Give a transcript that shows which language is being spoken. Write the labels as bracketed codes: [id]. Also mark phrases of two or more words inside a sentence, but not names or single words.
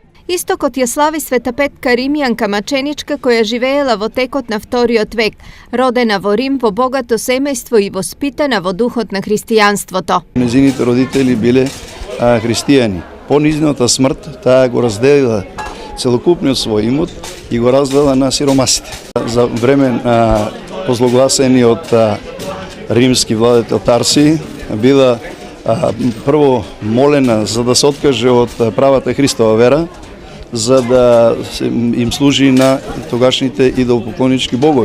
[mk] Истокот је слави Света Петка Римљанка Маченичка која живела во текот на вториот век, родена во Рим во богато семејство и воспитана во духот на христијанството. Незините родители биле христијани. По низината смрт таа го разделила целокупниот свој имот и го раздела на сиромасите. За време на позлогласениот римски владетел Тарсий била прво молена за да се откаже од правата Христова вера, за да им служи на тогашните идолопоклонички богови.